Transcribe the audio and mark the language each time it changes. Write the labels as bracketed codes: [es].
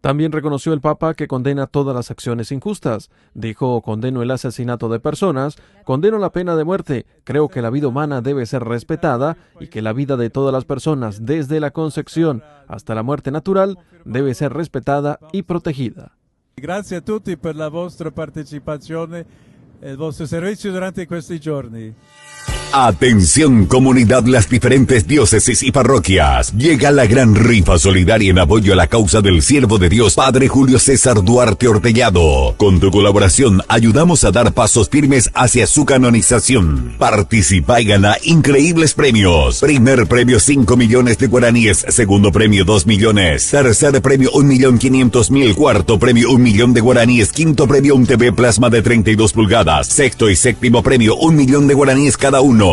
[es] También reconoció el Papa que condena todas las acciones injustas. Dijo: condeno el asesinato de personas, condeno la pena de muerte, creo que la vida humana debe ser respetada y que la vida de todas las personas, desde la concepción hasta la muerte natural, deve ser respetada y protegida. [it] Grazie a tutti per la vostra partecipazione e il vostro servizio durante questi giorni. [es] Atención comunidad, las diferentes diócesis y parroquias. Llega la gran rifa solidaria en apoyo a la causa del siervo de Dios, Padre Julio César Duarte Ortellado. Con tu colaboración ayudamos a dar pasos firmes hacia su canonización. Participa y gana increíbles premios. Primer premio 5 millones de guaraníes, segundo premio 2 millones, tercer premio 1.500.000, cuarto premio 1 millón de guaraníes, quinto premio un TV plasma de 32 pulgadas, sexto y séptimo premio 1 millón de guaraníes cada uno.